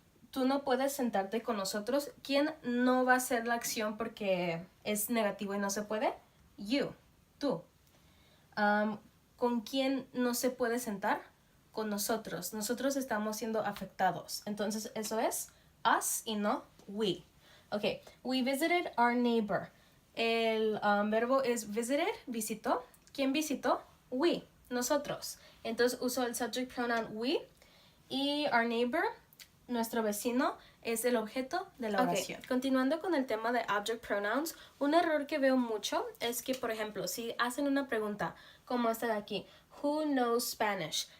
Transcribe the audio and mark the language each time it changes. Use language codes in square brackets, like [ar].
[es] Tú no puedes sentarte con nosotros. ¿Quién no va a hacer la acción porque es negativo y no se puede? [en] You, [es] tú. ¿Con quién no se puede sentar? Con nosotros. Nosotros estamos siendo afectados. Entonces eso es [en] us y no we. Ok, we visited our neighbor. [es] El verbo es [en] visited, [es] visitó. ¿Quién visitó? [en] We, [es] nosotros. Entonces uso el [en] subject pronoun we [es] y [en] our neighbor, [es] nuestro vecino, es el objeto de la oración. Okay. Continuando con el tema de [en] object pronouns, [es] un error que veo mucho es que, por ejemplo, si hacen una pregunta como esta de aquí, [en] who knows Spanish?